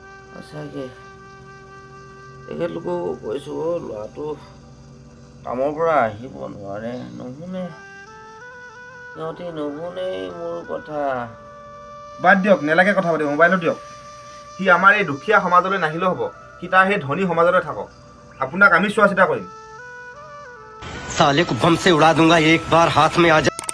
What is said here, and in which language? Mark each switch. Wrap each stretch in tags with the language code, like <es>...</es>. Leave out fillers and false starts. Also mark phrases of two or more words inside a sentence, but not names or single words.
<as>সঁচাকৈ তেখেতলোকেও কৈছোঁ ল'ৰাটো কামৰ পৰা আহিব নোৱাৰে, নুশুনে। সিহঁতি নুশুনেই মোৰ কথা। বাদ দিয়ক, নেলাগে কথা পাতিব, মোবাইলত দিয়ক। সি আমাৰ এই দুখীয়া সমাজলৈ নাহিলেও হ'ব, সি তাৰ সেই ধনী সমাজলৈ থাকক। আপোনাক আমি চোৱা চিতা কৰিম।</as> <hi>साले को बम से उड़ा दूंगा एक बार हाथ में आ जा।</hi>